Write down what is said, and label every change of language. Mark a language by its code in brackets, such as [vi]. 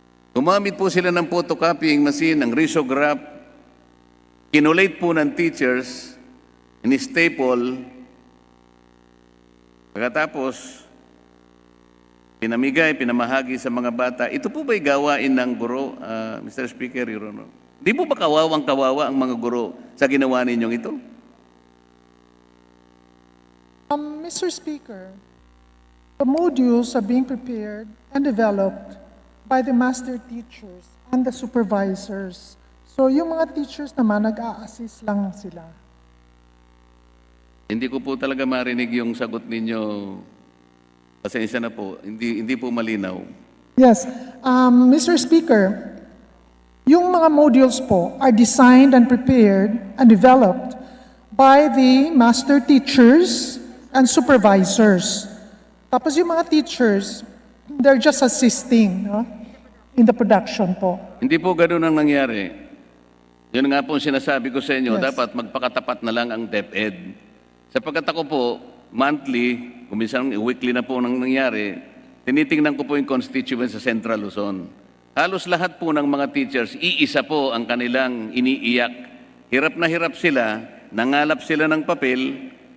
[tl] Gumamit po sila ng photocopying machine, ng risograph, kinulate po ng teachers, in-staple, pagkatapos, pinamigay, pinamahagi sa mga bata. Ito po ba'y gawain ng guro, Mr. Speaker, Your Honor? Di po ba kawawang-kawawa ang mga guro sa ginawa ninyong ito? [en] Mr. Speaker, the modules are being prepared and developed by the master teachers and the supervisors. [tl] So yung mga teachers naman, nag-a-assist lang sila. Hindi ko po talaga marinig yung sagot ninyo. Pasensya na po, hindi po malinaw. [en] Yes, Mr. Speaker, [tl] yung mga [en] modules po are designed and prepared and developed by the master teachers and supervisors. [tl] Tapos yung mga [en] teachers, they're just assisting, no, in the production po. [tl] Hindi po ganoon ang nangyari. Yun nga po sinasabi ko sa inyo, dapat magpakatapat na lang ang DepEd. Sapagkat ako po, monthly, kuminsan weekly na po nang nangyari, tinitingnan ko po yung constituents sa Central Luzon. Halos lahat po ng mga teachers, iisa po ang kanilang iniiyak. Hirap na hirap sila, nangalap sila ng papel,